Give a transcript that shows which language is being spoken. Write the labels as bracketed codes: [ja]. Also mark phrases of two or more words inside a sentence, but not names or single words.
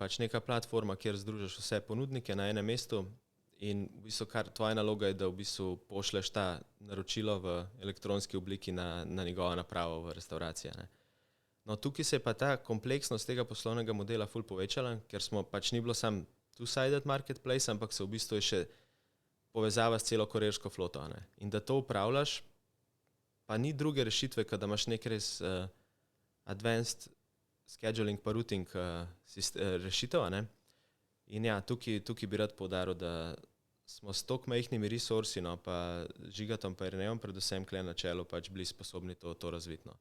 [sl] Pač neka platforma, kjer združiš vse ponudnike na enem mestu in v bistvu kar tvoja naloga je, da v bistvu pošleš ta naročilo v elektronski obliki na njegovo napravo v restavraciji, ne. No, tukaj se je pa ta kompleksnost tega poslovnega modela ful povečala, ker smo pač ni bilo sam [en] two-sided marketplace, [sl] ampak se v bistvu je še povezava s celo kurirsko floto, ne. In da to upravljaš, pa ni druge rešitve, kad da imaš nek res [en] advanced scheduling [sl] pa routing rešitev, ne. In ja, tukaj bi rad poudaril, da smo s toliko majhnimi resursi, no, pa Žigatom pa Jernejem predvsem kle na čelu pač bili sposobni to razviti, no.